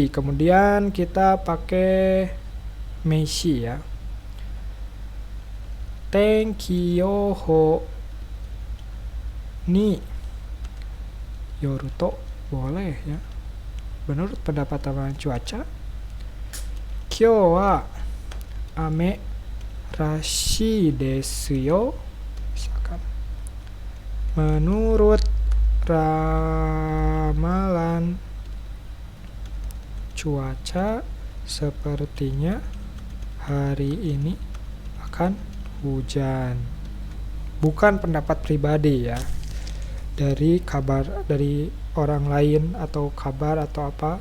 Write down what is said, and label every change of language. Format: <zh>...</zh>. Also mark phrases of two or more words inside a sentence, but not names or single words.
<id>Kemudian kita pakai meishi ya.</id> <ja>天気予報によると</ja> <id>boleh ya. Menurut pendapat ramalan cuaca,</id> <ja>今日は雨らしいですよ.</ja> <id>Misalkan, menurut ramalan cuaca sepertinya hari ini akan hujan. Bukan pendapat pribadi ya, dari kabar dari orang lain atau kabar atau apa.</id>